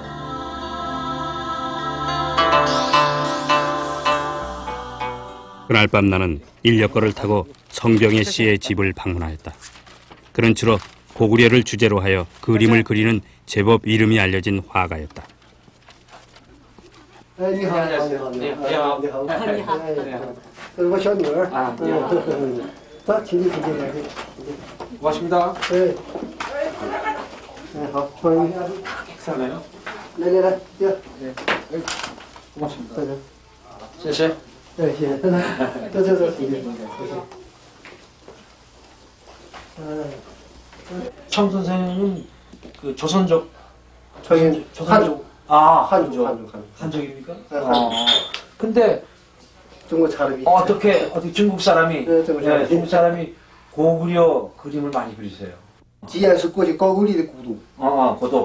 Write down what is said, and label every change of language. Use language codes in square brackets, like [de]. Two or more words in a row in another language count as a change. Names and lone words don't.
[ko] 그날 밤 나는 인력거를 타고 성병의 씨의 집을 방문하였다. 그는 주로 고구려를 주제로 하여 그림을 그리는 제법 이름이 알려진 화가였다. [zh] 哎，你好，你好，你好，你好，你好，你好，这是我小女儿啊，你好，走，请进，请进，来，请进。 [ko] 고맙습니다. 네. 네, [zh] 好，欢迎。 [ko] 괜찮아요? [zh] 来来来，这。 [ko] 네. 고맙습니다. [zh] 这个。谢谢. 네, 谢谢。这，请进，谢谢。 [ko] 청 선생님은 그 조선족, 한족. 아, 한족입니까? 한족입니까? 근데 중국 사람이. 어떻게 중국 사람이, 네, 중국 사람이 고구려 그림을 많이 그리세요? [zh] 既然是过去高句丽的古都， [ko] 고도.